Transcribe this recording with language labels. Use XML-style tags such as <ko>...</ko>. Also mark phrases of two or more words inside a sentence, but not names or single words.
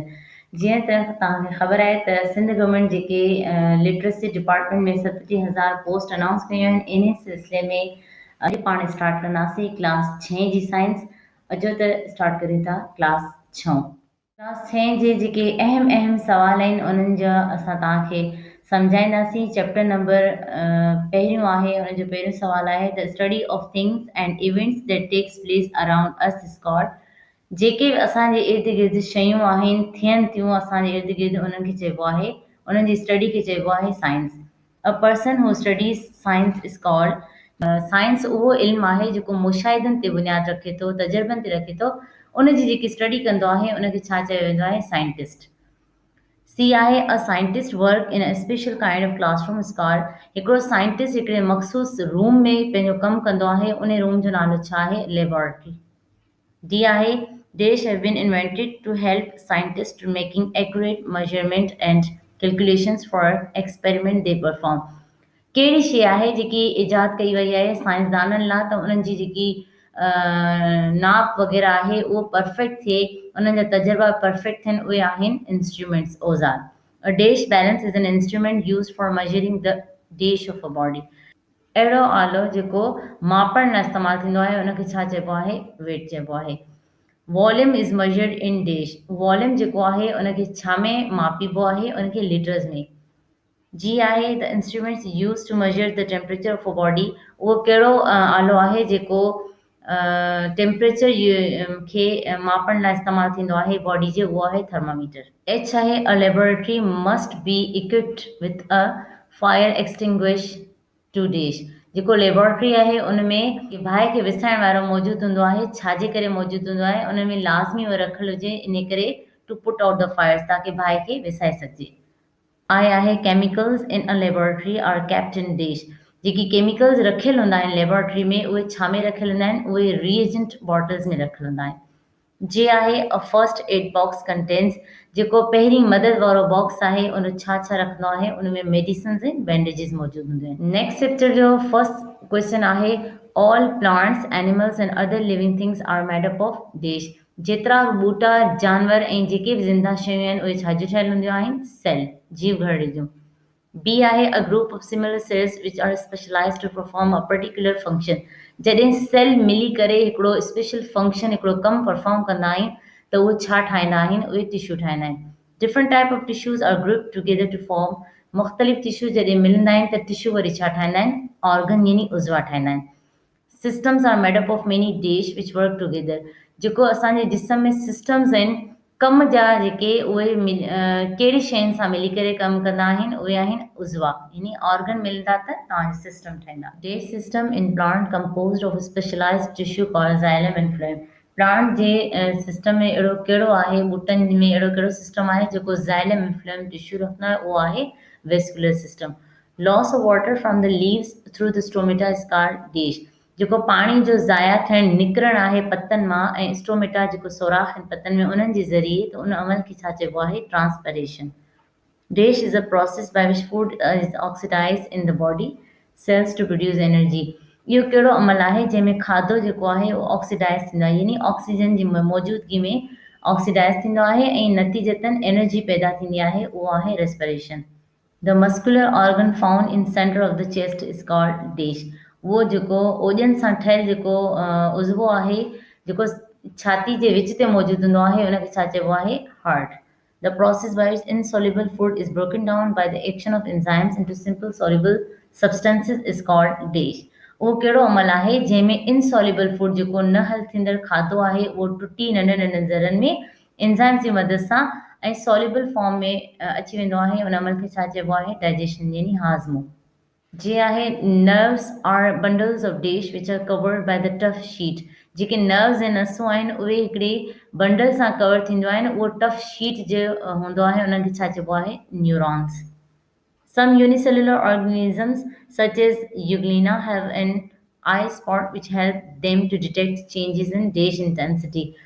<sd>जीअं त तव्हांखे ख़बर आहे त सिंध गवर्नमेंट जेके</sd> <en>literacy department</en> <sd>में 37,000</sd> <en>post announce</en> <sd>कयूं आहिनि, इन सिलसिले में अॼु पाण स्टार्ट कंदासीं क्लास 6 जी साइंस। अचो त स्टार्ट करियूं था क्लास 6। क्लास 6 जे जेके अहम अहम सवाल आहिनि उन्हनि जा असां तव्हांखे सम्झाईंदासीं।</sd> <en>chapter number</en> <sd>पहिरियों आहे, उन जो पहिरियों सवाल आहे</sd> <en>the study of things and events that takes place around us is called.</en> <sd>जेके बि असांजे इर्द गिर्द शयूं आहिनि, थियनि थियूं असांजे इर्द गिर्द, उन्हनि खे चइबो आहे, उन्हनि जी स्टडी खे चइबो आहे साइंस।</sd> <en>a person who studies science is called.</en> <sd>साइंस उहो इल्मु आहे जेको मुशाहिदनि ते बुनियादु रखे थो, तजुर्बनि ते रखे थो। उनजी जेकी स्टडी कंदो आहे उनखे छा चयो वेंदो आहे? साइंटिस्ट।</sd> <en>सी आहे a scientist work in a special kind of classroom is called.</en> <sd>हिकिड़ो साइंटिस्ट हिकिड़े मख़सूस रूम में पंहिंजो कमु कंदो आहे, उन रूम जो नालो छा आहे? लेबोरेटरी।</sd> <en>डी आहे dash have been invented to help scientists to making accurate measurement and calculations for experiment they perform।</en> <sd>कहिड़ी शइ आहे जेकी इजाद कई वई आहे साइंसदाननि लाइ त उन्हनि जी जेकी नाप वग़ैरह आहे उहो परफेक्ट थिए, उन्हनि जा तजुर्बा परफेक्ट थियनि, उहे आहिनि इंस्ट्रूमेंट्स, औज़ार।</sd> <en>a dash balance is an instrument use for measuring the dash of a body.</en> <sd>अहिड़ो आलो जेको मापण लाइ इस्तेमालु थींदो आहे उनखे छा चइबो आहे? वेट चइबो आहे।</sd> <en>volume is measured in dash.</en> <sd>वॉल्यूम जेको आहे उनखे छा में मापीबो आहे? उनखे लीटर्स में।</sd> <en>जी आहे the instruments use to measure the temperature of a body.</en> <sd>उहो कहिड़ो आलो आहे जेको टेम्परेचर खे मापण लाइ इस्तेमालु थींदो आहे बॉडी जे? उहो आहे थर्मामीटर।</sd> <en>एच आहे a laboratory must be equipped with a fire extinguish to dash.</en> <sd>जेको लेबोरेटरी आहे उन में बाहि खे विसाइण वारो मौजूदु हूंदो आहे। छाजे करे मौजूदु हूंदो आहे? उन में लाज़मी उहो रखियलु हुजे, इन करे</sd> <en>to put out the fires,</en> <sd>ताकी बाहि खे विसाए सघिजे।</sd> <en>आई आहे chemicals in a laboratory are kept in dash.</en> <sd>जेकी केमिकल्स रखियल हूंदा आहिनि लेबोरेटरी में, उहे छा में रखियल हूंदा आहिनि? उहे</sd> <en>reagent bottles</en> <sd>में रखियल हूंदा आहिनि।</sd> <en>जे आहे a first aid box contains.</en> <sd>जेको पहिरीं मदद वारो बॉक्स आहे उन छा छा रखंदो आहे? उन में मेडिसिन्स ऐं बैंडेजिस मौजूदु हूंदा आहिनि।</sd> <en>next chapter जो first question आहे all plants animals and other living things are made up of dash.</en> <sd>जेतिरा बि ॿूटा, जानवर ऐं जेके बि ज़िंदा शयूं आहिनि उहे छाजूं ठहियल हूंदियूं आहिनि? सेल, जीव घड़ी जूं।</sd> <en>बी आहे a group of similar cells which are specialized to perform a particular function.</en> <sd>जॾहिं सेल मिली करे हिकिड़ो</sd> <en>special function,</en> <sd>हिकिड़ो कमु परफॉर्म कंदा आहिनि त उहे छा ठाहींदा आहिनि? उहे टिश्यू ठाहींदा आहिनि।</sd> <en>different type of tissues are group together to form.</en> <sd>मुख़्तलिफ़ टिश्यू जॾहिं मिलंदा आहिनि त टिश्यू वरी छा ठाहींदा आहिनि? ऑर्गन यानी उज़वा ठाहींदा आहिनि।</sd> <en>systems are made up of many dash which work together.</en> <sd>जेको असांजे जिस्म में सिस्टम्स आहिनि, कम जा जेके उहे कहिड़ी शयुनि सां मिली करे कमु कंदा आहिनि? उहे आहिनि उज़वा, यानी ऑर्गन मिलंदा त तव्हांजा सिस्टम ठहींदा।</sd> <en>dash system in plant composed of specialized tissue called xylem and phloem.</en> <sd>प्लांट जे सिस्टम में अहिड़ो कहिड़ो आहे, ॿूटनि में अहिड़ो कहिड़ो सिस्टम आहे जेको</sd> <en>xylem and phloem tissue</en> <sd>रखंदो आहे? उहो आहे</sd> <en>vascular system. loss of water from the leaves through the stomata is called dash.</en> <sd>जेको पाणी जो ज़ाया थियणु, निकिरणु आहे पतनि मां, ऐं स्टोमेटा जेको सोराख़ आहिनि पतनि में, उन्हनि जे ज़रिए, त उन अमल खे छा चइबो आहे? ट्रांसपरेशन।</sd> <en>dash is a process by which food is oxidize in the body cells to produce energy.</en> <sd>इहो कहिड़ो अमल आहे जंहिंमें खाधो जेको आहे उहो ऑक्सीडाइज़ थींदो आहे, यानी ऑक्सीजन जी मौजूदगी में ऑक्सीडाइज़ थींदो आहे ऐं नतीजतन एनर्जी पैदा थींदी आहे, उहो आहे रेस्पिरेशन।</sd> <en>the muscular organ found in center of the chest is called dash.</en> <sd>उहो जेको ओजन सां ठहियलु जेको उज़वो आहे, जेको छाती जे विच ते मौजूदु हूंदो आहे, उनखे छा चइबो आहे?</sd> <en>हार्ट। the process by which insoluble food is broken down by the action of enzymes into simple soluble substances is called dash.</en> <sd>उहो कहिड़ो अमल आहे जंहिंमें</sd> <en>insoluble food,</en> <sd>जेको न हल थींदड़ खाधो आहे, उहो टुटी नंढनि नंढनि ज़रनि में एंजाइम्स जी मदद सां ऐं</sd> <en>soluble form</en> <sd>में अची वेंदो आहे। उन अमल खे छा चइबो आहे? डाइजेशन, यानी हाज़मो।</sd> <en>जे आहे nerves are bundles of dash which are covered by the tough sheet.</en> <sd>जेके नर्व्स ऐं नसूं आहिनि उहे हिकिड़े बंडल सां कवर थींदियूं आहिनि, उहो</sd> <en>tough sheet</en> <sd>जो हूंदो आहे, उन्हनि खे छा चइबो आहे? न्यूरॉन्स।</sd> <en>Some unicellular organisms, such as Euglena, have an eye spot which help them to detect changes in dash intensity।</en>